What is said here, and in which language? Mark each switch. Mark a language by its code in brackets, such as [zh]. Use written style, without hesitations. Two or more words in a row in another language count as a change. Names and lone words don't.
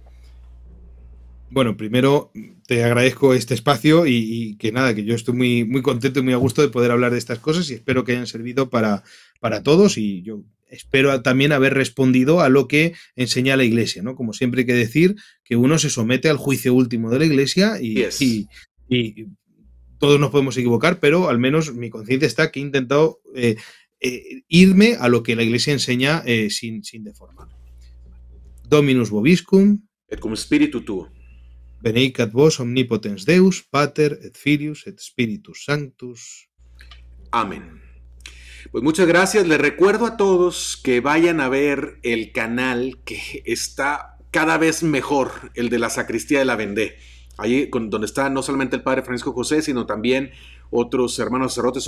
[es] Bueno, primero te agradezco este espacio y que nada, que yo estoy muy, muy contento y muy a gusto de poder hablar de estas cosas y espero que hayan servido para todos, y yo espero también haber respondido a lo que enseña la Iglesia, ¿no? Como siempre hay que decir que uno se somete al juicio último de la Iglesia y todos nos podemos equivocar, pero al menos mi conciencia está que he intentado irme a lo que la Iglesia enseña sin deformar. [la] Dominus vobiscum. Et cum spiritu tuo. Benedicat vos omnipotens Deus, Pater, et Filius, et Spiritus Sanctus. [es] Amén. Pues muchas gracias. Les recuerdo a todos que vayan a ver el canal que está cada vez mejor, el de la Sacristía de la Vendée. Allí donde está no solamente el Padre Francisco José, sino también otros hermanos sacerdotes.